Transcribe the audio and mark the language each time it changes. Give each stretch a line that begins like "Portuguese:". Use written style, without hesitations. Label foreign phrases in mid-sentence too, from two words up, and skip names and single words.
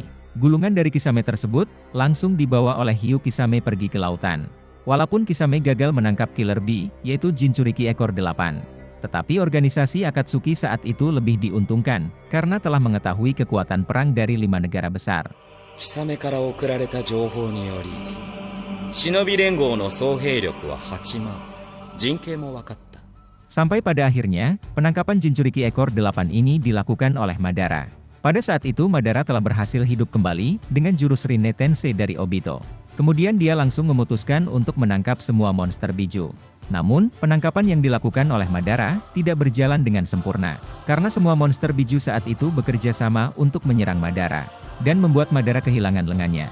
Indonesian: Gulungan dari Kisame tersebut langsung dibawa oleh hiu Kisame pergi ke lautan. Walaupun Kisame gagal menangkap Killer Bee, yaitu Jinchuriki ekor 8. Tetapi organisasi Akatsuki saat itu lebih diuntungkan, karena telah mengetahui kekuatan perang dari 5 negara besar.
Japanese: 貴様から送られた情報により、忍び連合の総兵力は8万。陣形も分かった。
Indonesian: Sampai pada akhirnya, penangkapan Jinchuriki ekor 8 ini dilakukan oleh Madara. Pada saat itu Madara telah berhasil hidup kembali dengan jurus Rinne Tensei dari Obito. Kemudian dia langsung memutuskan untuk menangkap semua monster biju. Namun, penangkapan yang dilakukan oleh Madara tidak berjalan dengan sempurna, karena semua monster biju saat itu bekerja sama untuk menyerang Madara, dan membuat Madara kehilangan lengannya.